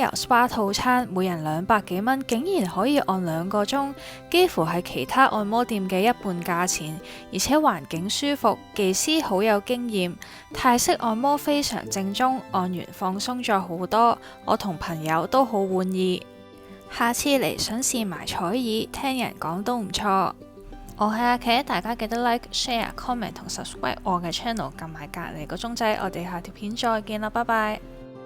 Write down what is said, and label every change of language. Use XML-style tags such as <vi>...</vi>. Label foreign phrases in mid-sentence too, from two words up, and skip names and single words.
<yue>油 SPA 套餐，每人200幾蚊，竟然可以按2個鐘，幾乎係其他按摩店嘅一半價錢，而且環境舒服，技師好有經驗，泰式按摩非常正宗，按完放鬆咗好多，我同朋友都好滿意。下次嚟想試埋彩耳，聽人講都唔錯。我係阿茄，大家記得</yue> <en>like、share、comment</en> <yue>同 subscribe 我嘅 channel， 撳埋隔離個鐘仔，我哋下條片再見啦，拜拜。</yue>